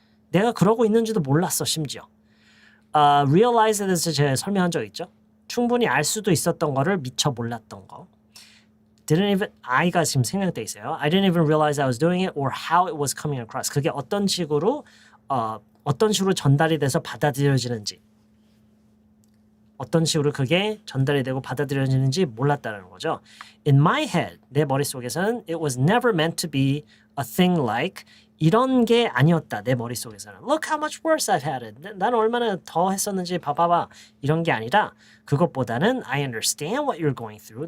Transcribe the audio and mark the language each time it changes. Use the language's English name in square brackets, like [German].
[Korean] 내가 그러고 있는지도 몰랐어, 심지어. realize에 대해서 제가 설명한 적 있죠. 충분히 알 수도 있었던 거를 미처 몰랐던 거. I가 지금 생략돼 있어요. [English] I didn't even realize I was doing it or how it was coming across. [Korean] 그게 어떤 식으로 전달이 돼서 받아들여지는지. 어떤 식으로 그게 전달이 되고 받아들여지는지 몰랐다는 거죠. [English] In my head, [Korean] 내 머릿속에서는 [English] it was never meant to be a thing like [Korean] 이런 게 아니었다. 내 머릿속에서는. [English] Look how much worse I've had it. [Korean] 나는 얼마나 더 했었는지 봐봐봐. 이런 게 아니라 그것보다는 [English] I understand what you're going through.